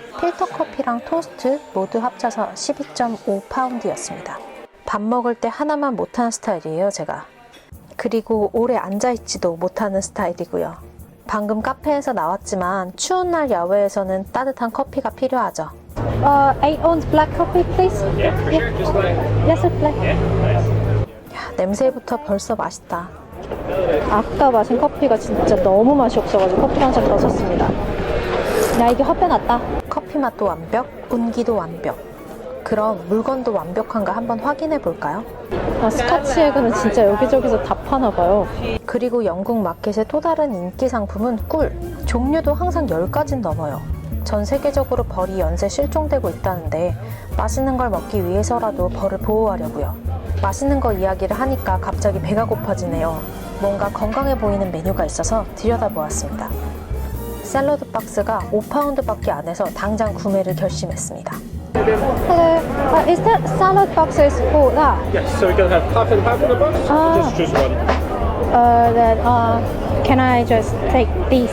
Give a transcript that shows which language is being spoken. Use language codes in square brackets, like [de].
[ko] 필터 커피랑 토스트 모두 합쳐서 12.5파운드였습니다. 밥 먹을 때 하나만 못하는 스타일이에요, 제가. 그리고 오래 앉아있지도 못하는 스타일이고요. 방금 카페에서 나왔지만 추운 날 야외에서는 따뜻한 커피가 필요하죠. [en] 8 ounce black coffee, please. Yeah, for sure. Just Yes, black. yeah. [ko] 야, 냄새부터 벌써 맛있다. 아까 마신 커피가 진짜 너무 맛이 없어가지고 커피 한 잔 더 샀습니다. 야, 이게 헛배났다. 커피 맛도 완벽, 운기도 완벽. 그럼 물건도 완벽한가 한번 확인해 볼까요? 스카치 에그는 진짜 여기저기서 다 파나봐요. 그리고 영국 마켓의 또 다른 인기 상품은 꿀. 종류도 항상 10가지는 넘어요. 전 세계적으로 벌이 연쇄 실종되고 있다는데 맛있는 걸 먹기 위해서라도 벌을 보호하려고요. 맛있는 거 이야기를 하니까 갑자기 배가 고파지네요. 뭔가 건강해 보이는 메뉴가 있어서 들여다보았습니다. 샐러드 박스가 5파운드밖에 안 해서 당장 구매를 결심했습니다. [en] Hello, is that salad boxes for that? Yes, so we're going to have half and half in the box. Just choose one. Then, can I just take these?